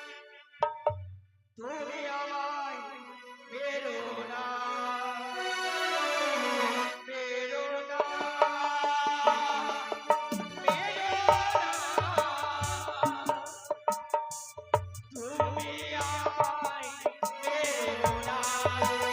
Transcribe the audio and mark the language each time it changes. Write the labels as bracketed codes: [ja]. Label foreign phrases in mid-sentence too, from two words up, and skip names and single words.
[bn] তুমি আমায় [ne] मेरो नाम, मेरो नाम, मेरो नाम, [bn] তুমি আমায় [ne] मेरो नाम।